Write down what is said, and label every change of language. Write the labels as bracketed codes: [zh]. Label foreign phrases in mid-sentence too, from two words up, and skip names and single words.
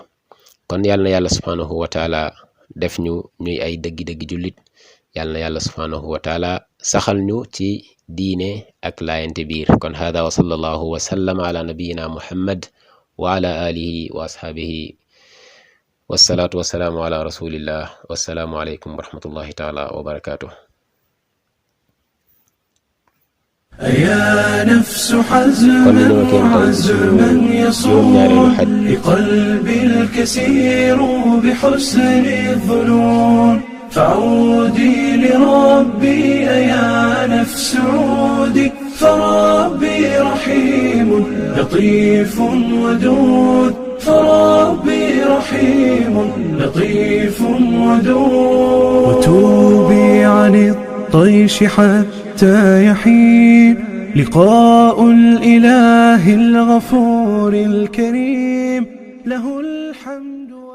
[wo] kon yàlla na yàlla [ar] سبحانه وتعالى [wo] def ñu ñuy ay dëggi-dëggi jullit, yàlla na yàlla [ar] سبحانه وتعالى [wo] saxal ñu ci diine ak laayante biir. [ar] kon هذا وصلى الله وسلم على نبينا محمد وعلى آله وأصحابه والصلاة والسلام على رسول الله. والسلام عليكم ورحمة الله تعالى وبركاته. أيا نفس حزما وعزما يصون لقلبي الكسير بحسن الظنون فعودي لربي أيا نفس عودي فربي رحيم لطيف ودود فربي رحيم لطيف ودود وتوبي عن الطيش حتى يحين لقاء الإله الغفور الكريم له الحمد.